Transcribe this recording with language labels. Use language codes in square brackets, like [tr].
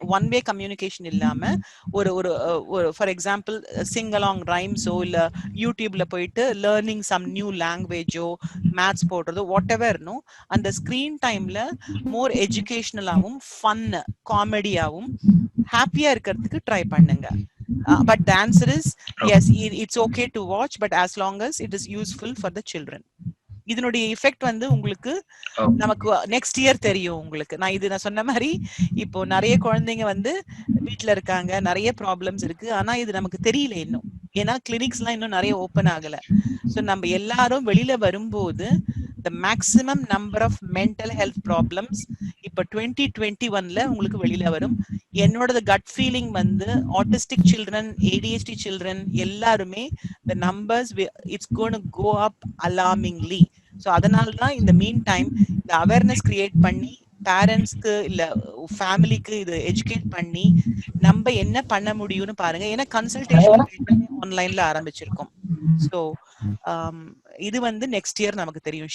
[ta] One way communication இல்லாம ஒரு ஒரு ஃபார் எக்ஸாம்பிள் சிங் அலாங் ரைம்ஸோ இல்ல யூடியூப்ல போயிட்டு learning some new லாங்குவேஜோ maths போடுறதோ what எவர்னோ, அந்த ஸ்கிரீன் டைம்ல மோர் எஜுகேஷனலாவும் ஃபன் காமெடியாவும் ஹாப்பியா இருக்கிறதுக்கு ட்ரை பண்ணுங்க. [en] But the answer is yes, it's okay to watch, but as long as it is useful for the children. [ta] இதனுடைய எஃபெக்ட் வந்து உங்களுக்கு நமக்கு நெக்ஸ்ட் இயர் தெரியும். உங்களுக்கு நான் சொன்ன மாதிரி இப்போ நிறைய குழந்தைங்க வந்து வீட்ல இருக்காங்க, நிறைய ப்ராப்ளம்ஸ் இருக்கு, ஆனா இது நமக்கு தெரியல இன்னும். ஏன்னா கிளினிக்ஸ் எல்லாம் இன்னும் நிறைய ஓபன் ஆகல. சோ நம்ம எல்லாரும் வெளியில வரும்போது [en] the maximum number of mental health problems [ta] இப்ப 2021ல உங்களுக்கு வெளியில வரும். என்னோட கட் ஃபீலிங் வந்து ஆட்டிஸ்டிக் சில்ட்ரன், ADHD சில்ட்ரன் எல்லாருமே [en] the numbers it's going to go up alarmingly. [ta] So அதனால தான் இந்த மீன் டைம் இந்த அவேர்னஸ் கிரியேட் பண்ணி பேரண்ட்ஸ்க்கு இல்ல ஃபேமிலிக்கு இது எஜுகேட் பண்ணி நம்ம என்ன பண்ண முடியும்னு பாருங்க. ஏன்னா கன்சல்டேஷன் எல்லாமே ஆன்லைன்ல ஆரம்பிச்சிருக்கோம். ஸோ இது வந்து நெக்ஸ்ட் இயர் நமக்கு தெரியும்.